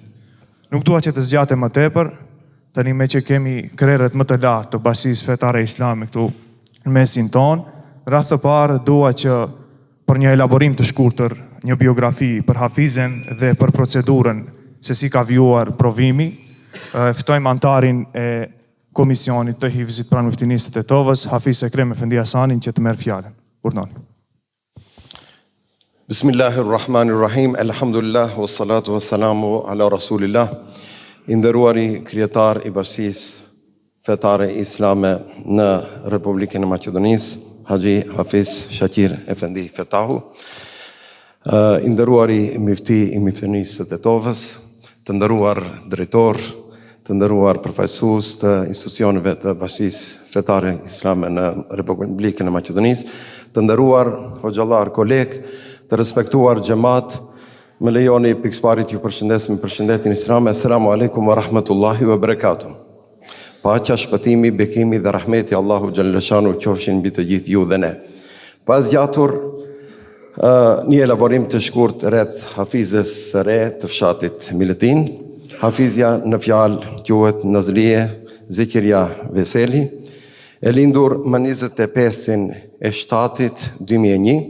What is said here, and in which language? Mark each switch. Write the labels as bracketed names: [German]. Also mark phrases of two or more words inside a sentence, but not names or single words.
[Albanian] Nuk dua që të zgjatem më tepër, tani me që kemi krerët më të lartë të Basisë Fetare Islame këtu në mesin tonë, rreth të parë dua që për një elaborim të shkurtër, një biografi për hafizën dhe për procedurën se si ka vjuar provimi, ftojmë antarin e Komisionit të Hifzit pranë Muftinisë të Tetovës, Hafiz Ekrem Efendi Hasanin, që të merr fjalën. Urdhoni. [Arabic] بسم الله الرحمن الرحيم، الحمد لله, والصلاة والسلام على رسول الله. [Albanian] I nderuari krijetar i bashkisë fetare islame në Republikën e Maqedonisë, Haxhi Hafiz Shaqir Efendi Fetahu, i nderuari mifti i miftinisë së Tetovës, të nderuar drejtor, të nderuar përfaqësues të institucioneve të bashkisë fetare islame në Republikën e Maqedonisë, të nderuar hoxhallar, kolegë, të respektuar xhamat, më lejoni pikësparit ju përshëndes me përshëndetjen islame. [Arabic] السلام عليكم ورحمة الله وبركاته. [Albanian] Paqja, shpëtimi, bekimi dhe rahmeti Allahu xhallashanu qofshin mbi të gjithë ju dhe ne. Pas gjatur një elaborim të shkurt rreth hafizes së re të fshatit Miletin. Hafizja në fjalë quhet Nazlie Zekiria Veseli, e lindur më 25 e 7 2001.